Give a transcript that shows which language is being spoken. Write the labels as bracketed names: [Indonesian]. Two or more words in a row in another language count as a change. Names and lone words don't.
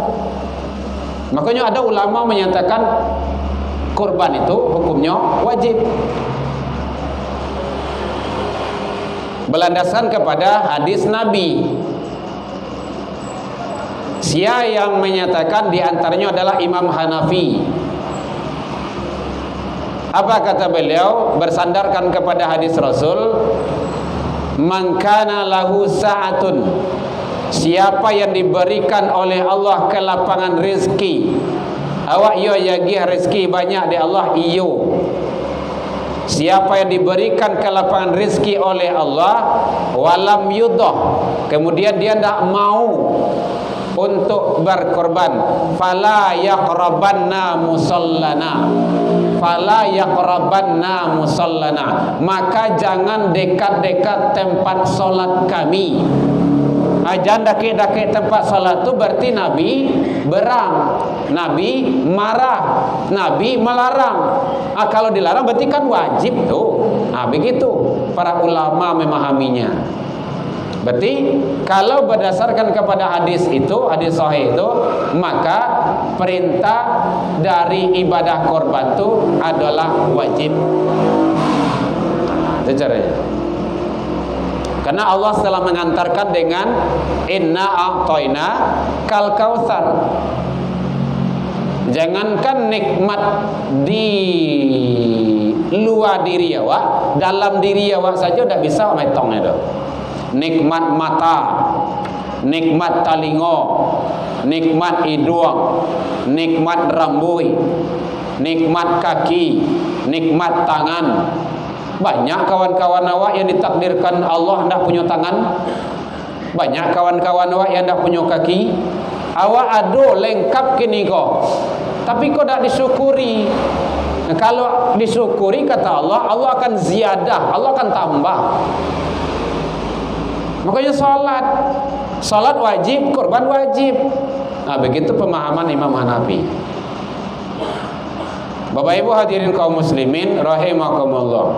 [Indonesian] Makanya ada ulama menyatakan kurban itu hukumnya wajib, berlandaskan kepada hadis Nabi. Siapa yang menyatakan diantaranya adalah Imam Hanafi. Apa kata beliau? Bersandarkan kepada hadis Rasul, [Arabic] من كان له سعة, [Indonesian] siapa yang diberikan oleh Allah kelapangan rezeki, [Minangkabau] awak yo yagih rezeki banyak di Allah iyo. [Indonesian] Siapa yang diberikan kelapangan rezeki oleh Allah, [Arabic] ولم يضح, [Indonesian] kemudian dia tidak mau untuk berkorban, [Arabic] فلا يقربن مصلانا فلا يقربن مصلانا, [Indonesian] maka jangan dekat-dekat tempat solat kami. Jangan daki-daki tempat salat tu berarti Nabi berang, Nabi marah, Nabi melarang. Kalau dilarang berarti kan wajib tuh. Begitu para ulama memahaminya. Berarti kalau berdasarkan kepada hadis itu, hadis sahih itu, maka perintah dari ibadah korban itu adalah wajib. Itu caranya. Karena Allah telah mengantarkan dengan [Arabic] إنا أعطيناك الكوثر. [Indonesian] Jangankan nikmat di luar diri awak, dalam diri awak saja tidak bisa metong itu. Nikmat mata, nikmat talingo, nikmat hidung, nikmat rambut, nikmat kaki, nikmat tangan. Banyak kawan-kawan awak yang ditakdirkan Allah hendak punya tangan. Banyak kawan-kawan awak yang hendak punya kaki. [Minangkabau] Awak ada lengkap kini kok, tapi kau tak disyukuri. [Indonesian] Nah, kalau disyukuri kata Allah, Allah akan ziyadah, Allah akan tambah. Makanya salat wajib, korban wajib. Begitu pemahaman Imam Hanafi. Bapak Ibu hadirin kaum muslimin rahimakumullah.